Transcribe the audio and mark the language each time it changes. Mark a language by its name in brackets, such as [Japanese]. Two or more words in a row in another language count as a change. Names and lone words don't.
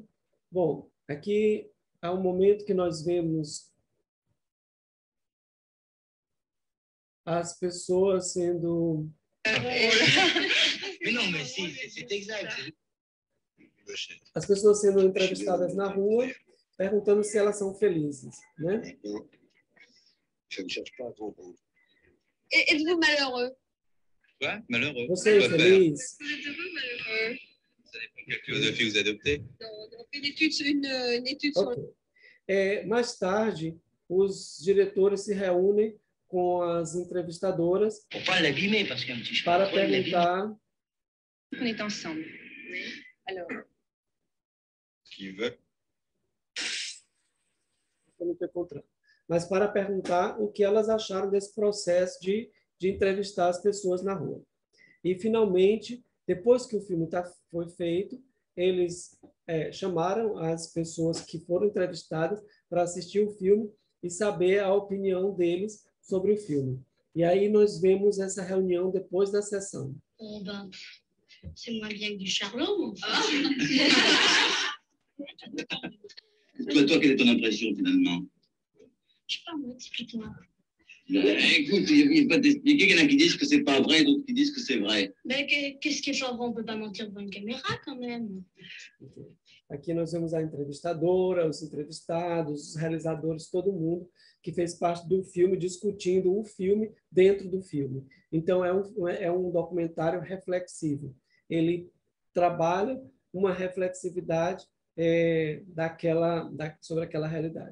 [Portuguese] Bom, aqui há um momento que nós vemos as pessoas sendo... As pessoas sendo entrevistadas na rua, perguntando se elas são felizes, né? [French] Êtes-vous malheureux? Quoi? Malheureux? [Portuguese] Você é feliz? [French] Vous êtes heureux ou malheureux? Ça dépend de quelle philosophie vous adoptez. Une étude sur... Okay. [Portuguese] Mais tarde, os diretores se reúnem com as entrevistadoras para perguntar... [French] On est ensemble. Alors... Qui veut? [Portuguese] Eu não estou encontrando. Mas para perguntar o que elas acharam desse processo de entrevistar as pessoas na rua. E, finalmente, depois que o filme foi feito, eles chamaram as pessoas que foram entrevistadas para assistir o filme e saber a opinião deles sobre o filme. E aí nós vemos essa reunião depois da sessão. [French] Oh ben, c'est moins bien que du Charlot. Toi, quelle est ton impression finalement? Je sais pas, moi, explique-moi. Écoute, il ne faut pas t'expliquer. Il y en a qui disent que c'est pas vrai, d'autres qui disent que c'est vrai. Mais qu'est-ce qui est pas vrai? On peut pas mentir devant une caméra quand même. [Portuguese] Aqui nós vemos a entrevistadora, os entrevistados, os realizadores, todo mundo que fez parte do filme, discutindo o filme dentro do filme. Então, é um documentário reflexivo. Ele trabalha uma reflexividade sobre aquela realidade.